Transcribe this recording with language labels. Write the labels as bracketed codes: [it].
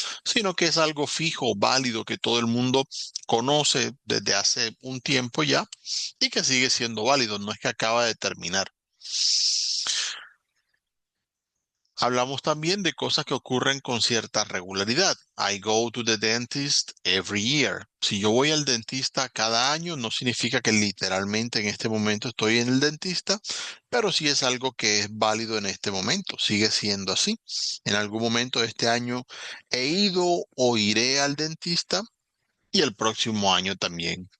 [es] sino que es algo fijo, válido, que todo el mundo conoce desde hace un tiempo ya y que sigue siendo válido, no es que acaba de terminar. Hablamos también de cosas que ocurren con cierta regularidad. [en] I go to the dentist every year. [es] Si yo voy al dentista cada año, no significa que literalmente en este momento estoy en el dentista, pero sí es algo que es válido en este momento. Sigue siendo así. En algún momento de este año he ido o iré al dentista y el próximo año también.